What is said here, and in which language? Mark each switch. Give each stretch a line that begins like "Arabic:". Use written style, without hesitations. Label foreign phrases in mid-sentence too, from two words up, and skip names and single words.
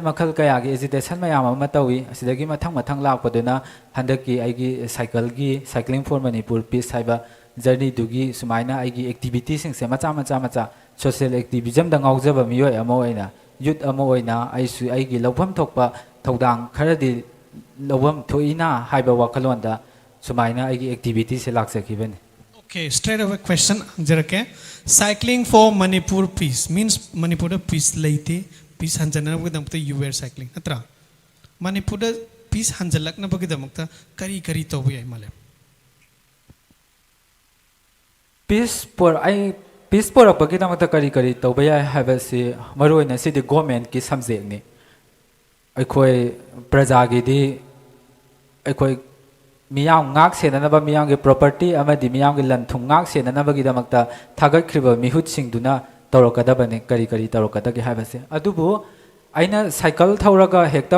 Manipuri: ꯃꯈꯜ ꯀꯌꯥꯒꯤ ꯑꯦꯖꯤꯇꯦꯁꯟ ꯃꯌꯥꯝ ꯑꯃ ꯇꯧꯏ ꯑꯁꯤꯗꯒꯤ ꯃꯊꯪ ꯂꯥꯛꯄꯗꯨꯅ ꯍꯟꯗꯛꯀꯤ ꯑꯩꯒꯤ ꯁꯥꯏꯀ꯭ꯂꯤꯡ ꯐꯣꯔ ꯃꯅꯤꯄꯨꯔ ꯄꯤꯁ ꯍꯥꯏꯕ ꯖꯔꯅꯤꯗꯨꯒꯤ ꯁꯨꯃꯥꯏꯅ ꯑꯩꯒꯤ ꯑꯦꯛꯇꯤꯚꯤꯇꯤꯁꯤꯡꯁꯦ ꯃꯆꯥ
English: social activism
Manipuri: ꯉꯥꯎꯖꯕ ꯃꯤꯑꯣꯏ ꯑꯃ ꯑꯣꯏꯅ ꯌꯨꯠ ꯑꯃ ꯑꯣꯏꯅ ꯑꯩꯁꯨ ꯑꯩꯒꯤ ꯂꯧꯐꯝ ꯊꯣꯛꯄ ꯊꯧꯗꯥꯡ ꯈꯔꯗꯤ ꯂꯧꯐꯝ ꯊꯣꯛꯏꯅ ꯍꯥꯏꯕ ꯋꯥꯈꯜꯂꯣꯟꯗ ꯁꯨꯃꯥꯏꯅ ꯑꯩꯒꯤ ꯑꯦꯛꯇꯤꯚꯤꯇꯤꯁꯦ ꯂꯥꯛꯆꯈꯤꯕꯅꯤ.
English: Okay, straight away question hanjarake. Cycling for Manipur peace means Manipur peace
Manipuri: leite peace hanjana bagidamta
English: you were cycling
Manipuri: atra Manipur peace hanjalakna bagidamta kari tobu yai male peace por bagidamta kari tobu yai habasi maroina sidi government ki subject ni aikoi praja gi di aikoi miyam ngak senanaba miyamgi property amadi miyamgi lanthum ngak senanabagidamta thagakhriba mihut singduna tawrakadabane kari tawrakadagi habase adubu aina cycle thauraga hekta